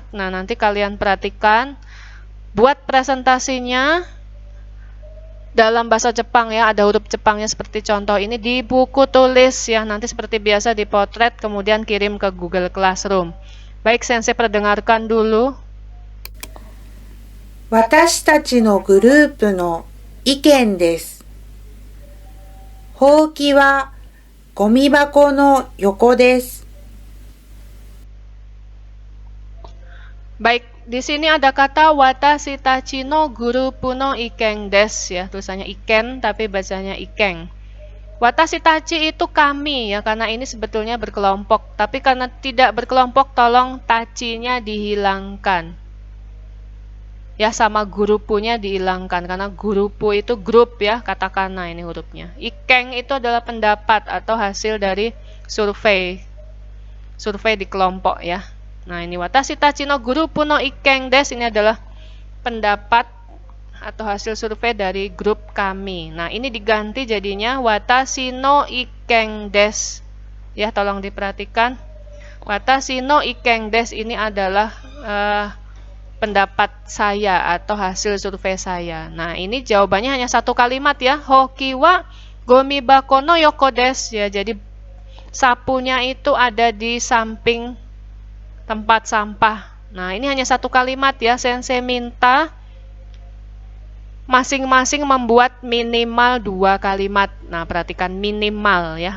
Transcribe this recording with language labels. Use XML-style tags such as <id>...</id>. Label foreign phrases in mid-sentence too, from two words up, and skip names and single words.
<id>Nah, nanti kalian perhatikan. Buat presentasinya dalam bahasa Jepang ya, ada huruf Jepangnya seperti contoh ini di buku tulis ya. Nanti seperti biasa dipotret, kemudian kirim ke Google Classroom. Baik, sensei perdengarkan dulu.</id> <ja>私たちのグループの意見です。ほうきはゴミ箱の横です。</ja> <id>Baik, di sini ada kata</id> <ja>私たちのグループの意見です</ja> <id>ya, tulisannya iken tapi bacanya ikeng.</id> <ja>私たち</ja> <id>itu kami ya, karena ini sebetulnya berkelompok, tapi karena tidak berkelompok tolong tachinya dihilangkan. Ya, sama gurupunya dihilangkan karena gurupu itu grup ya, katakana ini hurufnya. Ikeng itu adalah pendapat atau hasil dari survei di kelompok ya. Nah, ini</id> <ja>私たちのグループの意見です,</ja> <id>ini adalah pendapat atau hasil survei dari grup kami. Nah, ini diganti jadinya</id> <ja>私の意見です.</ja> <id>Ya, tolong diperhatikan.</id> <ja>私の意見です</ja> <id>ini adalah pendapat saya atau hasil survei saya. Nah, ini jawabannya hanya satu kalimat ya.</id> <ja>ほうきはゴミ箱の横です ya.</ja> <id>Jadi sapunya itu ada di samping tempat sampah. Nah, ini hanya satu kalimat ya. Sensei minta masing-masing membuat minimal 2 kalimat. Nah, perhatikan minimal ya.</id>